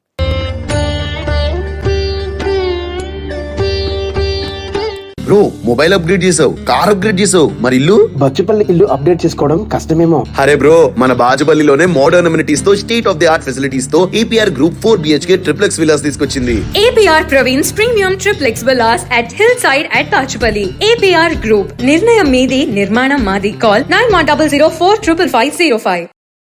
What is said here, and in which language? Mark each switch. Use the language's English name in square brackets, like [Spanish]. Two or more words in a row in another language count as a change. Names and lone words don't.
[English] bro mobile upgrade [Telugu] చేసావు, [English] car upgrade [Telugu] చేసావు, మరి ఇల్లు? బచ్చుపల్లి ఇల్లు అప్డేట్ చేసుకోవడం కష్టమేమో. అరే బ్రో, మన బాజుపల్లిలోనే [English] modern amenities [Telugu] తో [English] state of the art facilities [Telugu] తో ఏపీఆర్ గ్రూప్ 4 BHK [English] triplex villas [Telugu] తీసుకొచ్చింది. [English] APR Praveen's Premium Triplex Villas at Hillside at Tachpalli. APR Group. [Telugu] నిర్ణయం మీది, నిర్మాణం మాది. [English] Call 9100 455 505.